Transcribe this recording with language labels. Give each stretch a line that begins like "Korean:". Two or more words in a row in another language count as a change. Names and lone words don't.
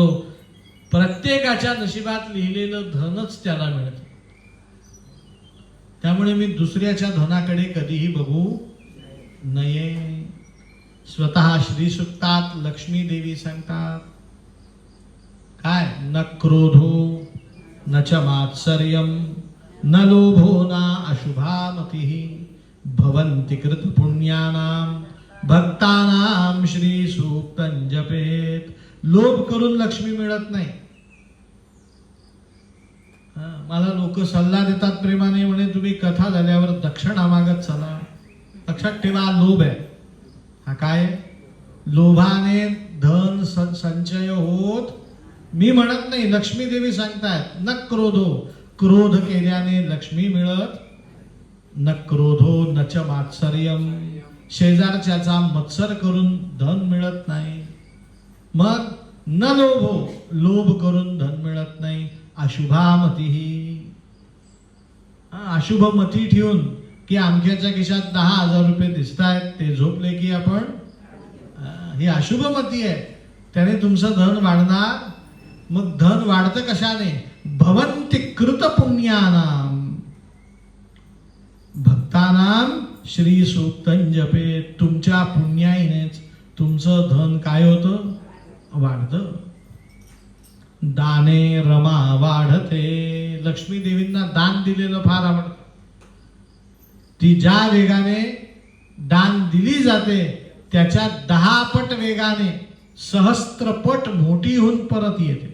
Marathi: प्रत्येकाच्या नशिबात लिहिलेलं धनच त्याला मिळतं. त्यामुळे मी दुसऱ्याच्या धनाकडे कधीही बघू नये. स्वतः श्री सुक्तात लक्ष्मी देवी सांगतात काय,
Sanskrit: न क्रोधो न च मात्सर्यम न लोभो न अशुभा मतिः भवन्ति कृत पुण्यानाम भक्तानाम श्री सूक्तं जपेत.
Marathi: लोभ करून लक्ष्मी मिळत नाही. मला लोक सल्ला देतात प्रेमाने, म्हणे तुम्ही कथा झाल्यावर दक्षिणा मागत चला. लक्षात ठेवा, लोभ आहे हा. काय लोभाने धन संचय होत मी म्हणत नाही, लक्ष्मी देवी सांगतायत
Sanskrit: न क्रोधो.
Marathi: क्रोध केल्याने लक्ष्मी मिळत,
Sanskrit: न क्रोधो न च मात्सर्यम.
Marathi: शेजारच्याचा मत्सर करून धन मिळत नाही. मग
Sanskrit: न लोभो,
Marathi: लोभ करून धन मिळत नाही. अशुभामती, अशुभ मती ठेवून की अमक्याच्या खिशात 10,000 रुपये दिसत आहेत, ते झोपले की आपण, ही अशुभ मती आहे. त्याने तुमचं धन वाढणार. मग धन वाढतं कशाने?
Sanskrit: भवन्ति कृत पुण्यानाम भक्तानाम श्री सूक्तं जपेत.
Marathi: तुमच्या पुण्याईनेच तुमचं धन काय होतं? वाढतं. दाने रमा वाढते. लक्ष्मी देवींना दान दिलेलं फार आवडतं. ती ज्या वेगाने दान दिली जाते त्याच्या 10 पट वेगाने, सहस्त्रपट मोठी होऊन परत येते.